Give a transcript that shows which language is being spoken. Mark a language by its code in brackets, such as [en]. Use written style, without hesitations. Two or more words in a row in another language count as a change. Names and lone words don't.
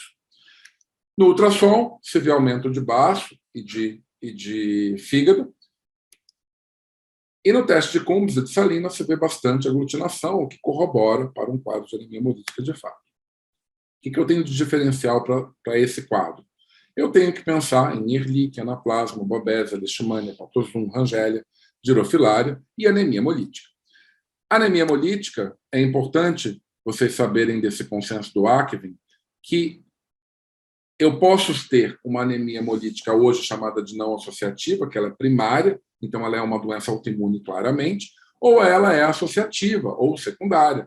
[pt] No ultrassom, se vê aumento de baço e de fígado. E no teste de Coombs e de Salina, se vê bastante aglutinação, o que corrobora para um quadro de anemia hemolítica de fato. O que eu tenho de diferencial para esse quadro? Eu tenho que pensar em Ehrlichia, anaplasma, bobésia, leishmania, patozum, rangelia, girofilária e anemia hemolítica. A anemia hemolítica, é importante vocês saberem desse consenso do Ackvin, que eu posso ter uma anemia hemolítica hoje chamada de não associativa, que ela é primária, então ela é uma doença autoimune claramente, ou ela é associativa ou secundária.